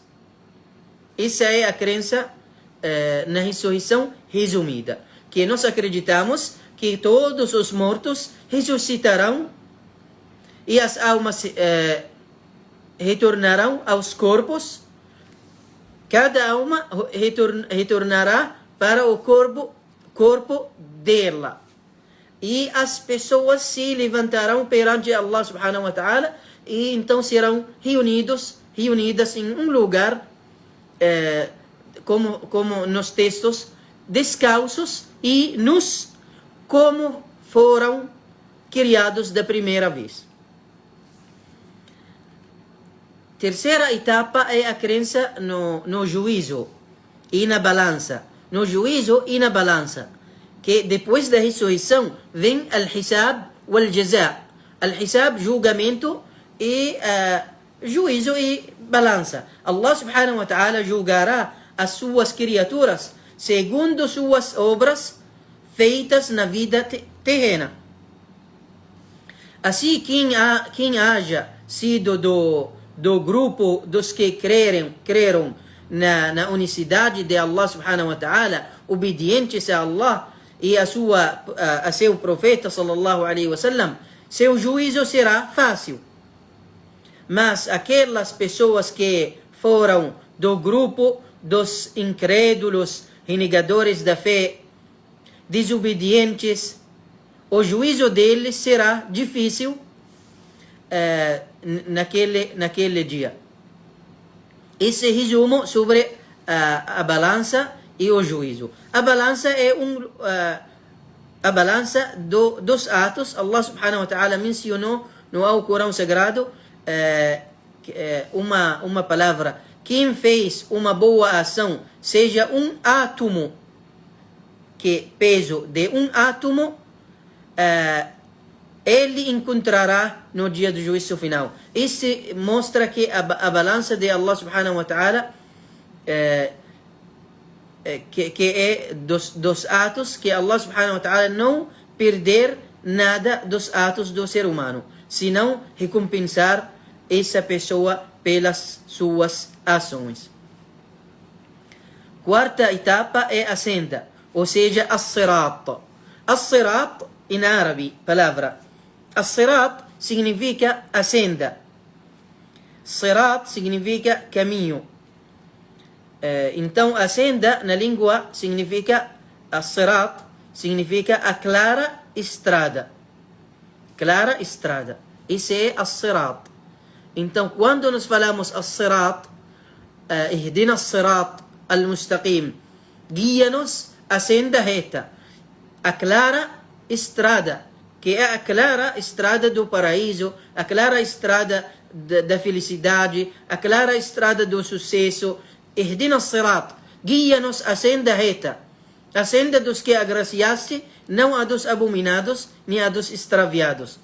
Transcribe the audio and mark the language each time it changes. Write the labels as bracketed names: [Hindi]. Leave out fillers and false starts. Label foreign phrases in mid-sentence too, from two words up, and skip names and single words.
[Portuguese] Essa é a crença na ressurreição resumida, que nós acreditamos que todos os mortos ressuscitarão e as almas retornarão aos corpos. Cada alma retornará para o corpo dela. E as pessoas se levantarão perante Allah [Arabic] سبحانه وتعالى [Portuguese] e então serão reunidas em um lugar, como nos textos, descalços e nus, como foram criados da primeira vez. Terceira etapa é a crença no juízo e na balança. No juízo e na balança. Que depois da ressurreição vem [Arabic] الحساب والجزاء. [Portuguese] Al-hisab, julgamento, e juízo e balança. Allah [Arabic] سبحانه وتعالى [Portuguese] julgará as suas criaturas segundo suas obras feitas na vida terrena. Assim, quem haja sido do grupo dos que creram na unicidade de Allah [Arabic] سبحانه وتعالى, [Portuguese] obedientes a Allah e a seu profeta [Arabic] صلى الله عليه وسلم, [Portuguese] seu juízo será fácil. Mas aquelas pessoas que foram do grupo dos incrédulos, renegadores da fé, desobedientes, o juízo deles será difícil naquele dia. Esse resumo sobre a balança e o juízo. A balança é a balança dos atos. Allah [Arabic] سبحانه وتعالى [Portuguese] mencionou no Alcorão Sagrado uma palavra. Quem fez uma boa ação, seja um átomo, que peso de um átomo, ele encontrará no dia do juízo final. Isso mostra que a balança de Allah [Arabic] سبحانه وتعالى [Portuguese] que é dos atos, que Allah [Arabic] سبحانه وتعالى [Portuguese] não perder nada dos atos do ser humano, senão recompensar essa pessoa pelas suas ações. Quarta etapa é a senda, ou seja, as-sirat. As-sirat, em árabe, palavra. As-sirat significa a senda. Sirat significa caminho. Então, a senda na língua significa as-sirat, significa a clara estrada. Clara estrada. Isso é as-sirat. Então, quando nós falamos [Arabic] الصراط اهدنا الصراط المستقيم, [Portuguese] guia-nos a senda reta, a clara estrada, que é a clara estrada do paraíso, a clara estrada da felicidade, a clara estrada do sucesso. [Arabic] اهدنا الصراط, [Portuguese] guia-nos a senda reta, a senda dos que agraciaste, não a dos abominados, nem a dos extraviados.